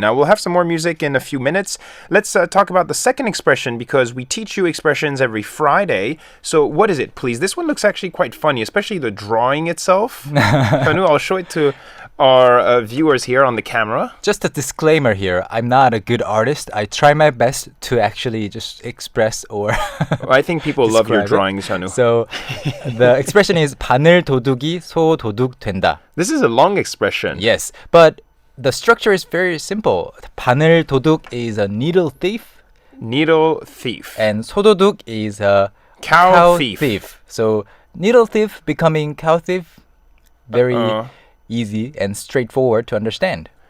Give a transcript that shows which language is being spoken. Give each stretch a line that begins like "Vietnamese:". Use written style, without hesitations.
English: Now we'll have some more music in a few minutes. Let's talk about the second expression because we teach you expressions every Friday. So what is it, please? This one looks actually quite funny, especially the drawing itself. I'll show it to our viewers here on the camera. Just a disclaimer here. I'm not a good artist. I try my best to actually just express or I think people love your drawings, Hyunwoo. So the expression is
Korean: 바늘 도둑이 소 도둑 된다.
English: This is a long expression. Yes, but the structure is very simple. 바늘 도둑 is a needle thief. Needle thief. And 소도둑 is a cow thief. So needle thief becoming cow thief, very easy and straightforward to understand.